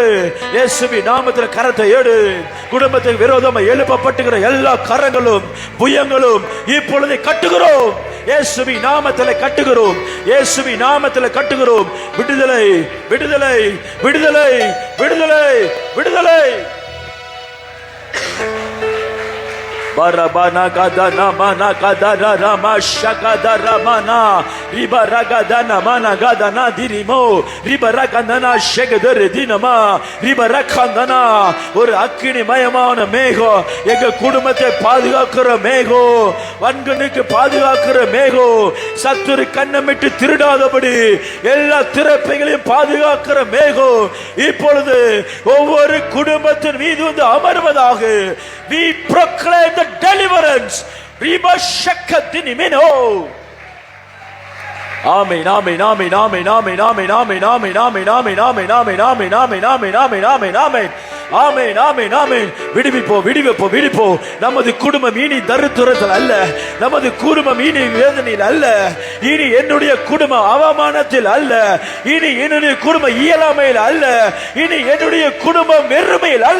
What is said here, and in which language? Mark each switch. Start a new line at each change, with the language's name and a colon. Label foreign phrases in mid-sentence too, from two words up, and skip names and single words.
Tamil: இயேசுவின் நாமத்தில் கரத்தை எடு. குடும்பத்துக்கு விரோதமா எழுப்பப்பட்டுகிற எல்லா கரங்களும் புயங்களும் இப்பொழுது கட்டுகிறோம். இயேசுவின் நாமத்தில் கட்டுகிறோம், இயேசுவின் நாமத்தில் கட்டுகிறோம். விடுதலை விடுதலை விடுதலை விடுதலை விடுதலை. Barabana gadana mana gadara rama shakadara mana ribaragadana mana gadana dirimo ribarakandana shekadere dinama ribarakandana. ஒரு அக்கினி மயமான மேகம் எங்க குடும்பத்தை பாதுகாக்கிற மேகம், வன்கனுக்கு பாதுகாக்கிற மேகம், சத்துரு கண்ணமிட்டு திருடாதபடி எல்லா திறப்பைகளையும் பாதுகாக்கிற மேகம் இப்பொழுது ஒவ்வொரு குடும்பத்தின் மீது வந்து அமர்வதாக.
English: We proclaim the deliverance. Riba shakadinimino. Amen, amen, amen, amen, amen, amen, amen, amen, amen, amen, amen, amen, amen, amen, amen, amen, amen, amen.
Tamil: ஆமென் ஆமென் ஆமென். விடுவிப்போம் விடுவிப்போம் விடுப்போம். நமது குடும்பம் இனி தரித்திரத்தில் அல்ல, நமது குடும்பம் இனி வேதனையில் அல்ல, இனி என்னுடைய குடும்பம் அவமானத்தில் அல்ல, இனி என்னுடைய குடும்பம் இயலாமையில் அல்ல, இனி என்னுடைய குடும்பம் வெறுமையில் அல்ல.